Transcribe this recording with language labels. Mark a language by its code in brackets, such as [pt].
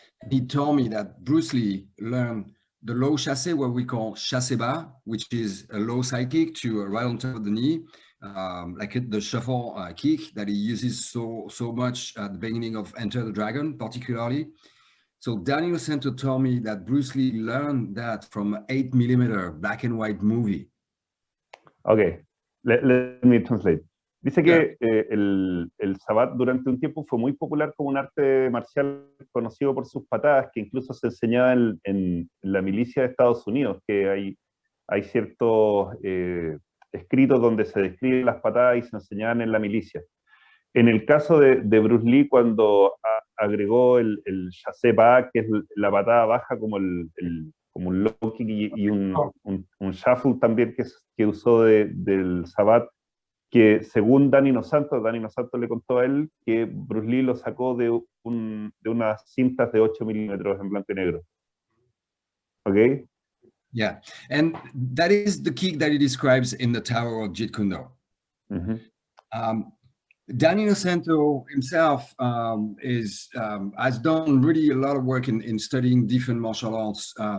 [en] He told me that Bruce Lee learned the low chassé, what we call chassé bas, which is a low side kick to right on top of the knee, like the shuffle kick that he uses so much at the beginning of Enter the Dragon, particularly. So Dan Innocento told me that Bruce Lee learned that from an 8mm black and white movie. Okay, let me translate. [es] Dice que el Savate durante un tiempo fue muy popular como un arte marcial conocido por sus patadas, que incluso se enseñaba en la milicia de Estados Unidos, que hay ciertos escritos donde se describen las patadas y se enseñaban en la milicia. En el caso de Bruce Lee, cuando agregó el chassé bas, que es la patada baja como un low kick y un shuffle también que usó del Savate, que según Dan Innocento le contó a él que Bruce Lee lo sacó de unas cintas de 8mm en blanco y negro. ¿Ok? [en] Yeah, and that is the kick that he describes in the Tower of Jeet Kune Do. Mm-hmm. Dan Innocento himself has done really a lot of work in studying different martial arts.